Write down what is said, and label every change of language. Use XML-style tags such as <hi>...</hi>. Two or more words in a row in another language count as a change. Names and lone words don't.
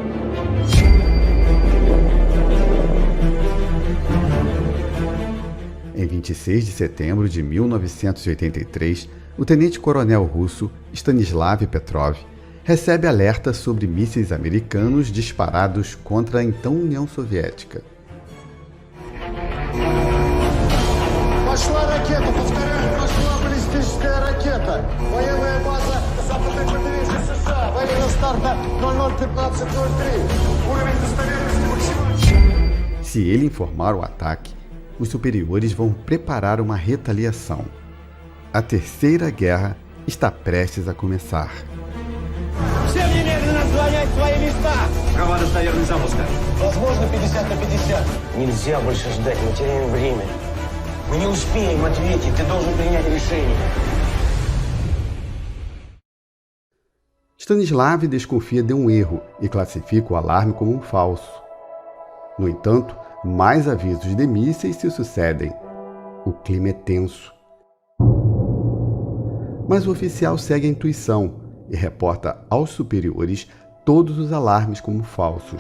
<pt>Em 26 de setembro de 1983, o tenente-coronel russo Stanislav Petrov recebe alerta sobre mísseis americanos disparados contra a então União Soviética.</pt> <ru>Пошла ракета, повторяю, пошла баллистическая ракета. Военная база западной побережья США. Время старта 00:15:03. Уровень достоверности максимальный.</ru> <pt>Se ele informar o ataque, os superiores vão preparar uma retaliação. A Terceira Guerra está prestes a começar.</pt> <ru>Всем немедленно занять свои места. Какова достоверность запуска? Возможно, 50/50. Нельзя больше ждать, мы теряем время. Мы не успеем ответить, ты должен принять решение.</ru> <pt>Stanislav desconfia de um erro e classifica o alarme como um falso. No entanto, mais avisos de mísseis se sucedem. O clima é tenso. Mas o oficial segue a intuição e reporta aos superiores todos os alarmes como falsos.</pt>